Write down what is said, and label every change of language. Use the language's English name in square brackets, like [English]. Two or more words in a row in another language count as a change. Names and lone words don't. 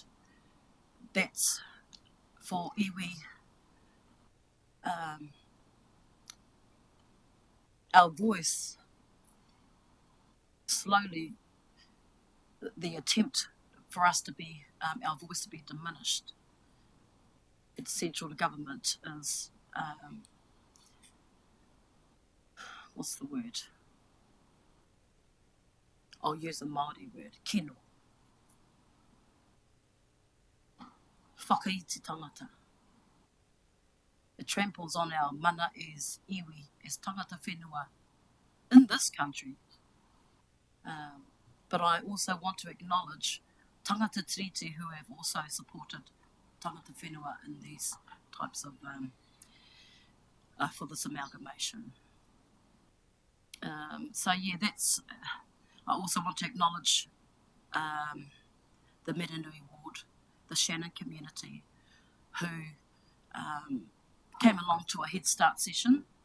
[English] That's for iwi our voice slowly, the attempt for us to be, our voice to be diminished at central government is, what's the word? I'll use a Māori word, kino. [Māori] Whakaiti tangata. [English] It tramples on our mana as iwi, as [Māori] tangata whenua [English] in this country. But I also want to acknowledge [Māori] tangata tiriti [English] who have also supported [Māori] tangata whenua [English] in these types of, for this amalgamation. So yeah, that's, I also want to acknowledge the Miranui ward, the Shannon community, who came along to a Head Start session.